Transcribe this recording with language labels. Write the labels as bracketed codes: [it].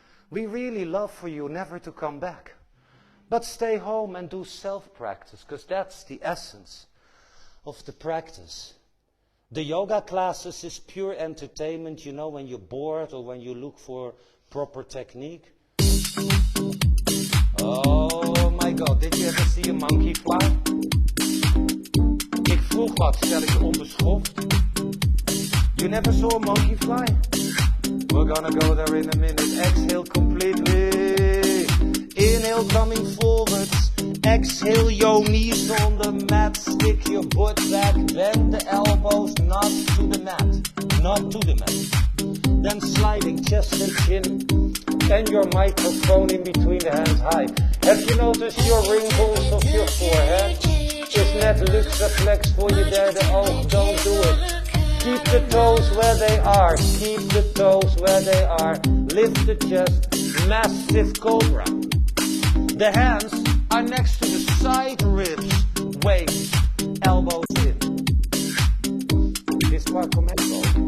[en] We really love for you never to come back. But stay home and do self-practice, because that's the essence of the practice. The yoga classes is pure entertainment, you know, when you're bored or when you look for proper technique. Oh my god, did you ever see a monkey fly? [nl] Ik vroeg wat, stel ik onbeschoft. [en] You never saw a monkey fly? We're gonna go there in a minute. Exhale completely. Inhale coming forwards. Exhale your knees on the mat. Stick your butt back. Bend the elbows not to the mat. Not to the mat. Then sliding chest and chin. And your microphone in between the hands high. Have you noticed your wrinkles of your forehead? [nl] Is net luxaflex voor je derde oog? [en] Don't do it. Keep the toes where they are. Keep the toes where they are. Lift the chest. Massive cobra. The hands are next to the side ribs. Waist. Elbows in. This part from echo.